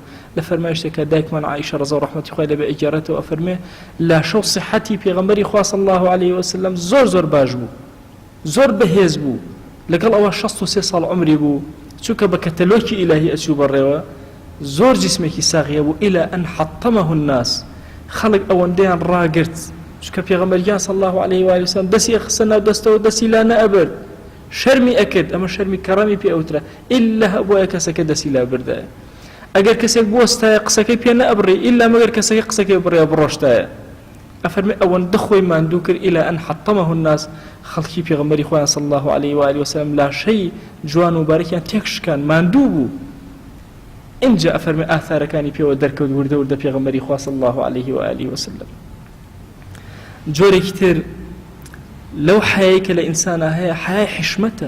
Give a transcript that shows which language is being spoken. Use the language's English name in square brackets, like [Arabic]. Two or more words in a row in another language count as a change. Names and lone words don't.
[Central Kurdish] لە فەرمایشتێکە دایکمان عائیشە ڕەضا و ڕەحمەتی خوای لەبێ ئەگەڕێتەوە ئەفەرمێ لە شەو صحەتی پێغەمبەری خوا [Arabic] صلی الله عليه وسلم [Central Kurdish] زۆر باش بوو، زۆر بەهێز بوو، لەگەڵ ئەوە 63 ساڵ عمری بوو، چونکە بە کەتەلۆکی ئیلاهی ئەچوو بەڕێوە، زۆر جسمێکی ساغیە بوو [Arabic] إلى أن حطمه الناس، [Central Kurdish] خەڵک ئەوەندەیان ڕاگرت، چونکە پێغەمبەریان [Arabic] صلی الله عليه و آله وسلم [Central Kurdish] دەستی ئەخستە ناو دەستەوە، دەستی لا نەئەبرد، شەرمی ئەکرد، ئەمە شەرمی کەڕەمی پێ ئەوترە ئیلا هەبووە کەسەکە دەستی لا بردایە. ئەگەر کەسێک بوەستایە قسەکەی پێ نەئەبڕێ ئیلا مەگەر کەسەکەی قسەکەی بڕێ بڕۆشتایە. ئەفەرمێ ئەوەندە خۆی ماندوو کرد [Arabic] إلى أن حطمه الناس، [Central Kurdish] خەڵکی پێغەمبەری خۆیان [Arabic] صلی الله عليه و آله وسلم [Central Kurdish] لاشەی جوان و بارەکیان تێکشکان ماندوو بوو. اینجا ئەفەرمێ ئاثارەکانی پێوە دەرکەوت وردە پێغەمبەری خوا [Arabic] صلی الله عليه و آله وسلم. [Central Kurdish] جۆرێکی تر لەو حیایی کە لە ئینسانە هەیە حیای حشمەتە.